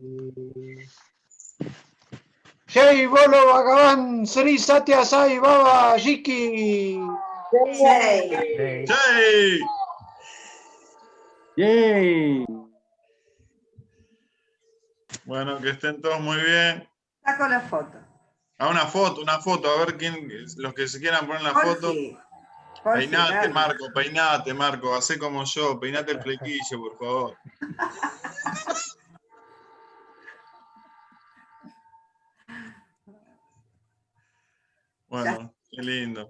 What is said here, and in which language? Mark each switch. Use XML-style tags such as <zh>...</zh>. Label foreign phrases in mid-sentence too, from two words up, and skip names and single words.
<hi>जय बोलो भगवान श्री सत्य साई बाबा जीकी. Jai. ¡Jai! ¡Yay!</hi> <es>Bueno, que estén todos muy bien. Saco la foto. Una foto, a ver quién, los que se quieran poner la foto. Jorge, Peinate, dale. Marco, hacé como yo, peinate el flequillo, por favor. Bueno, qué lindo.</es>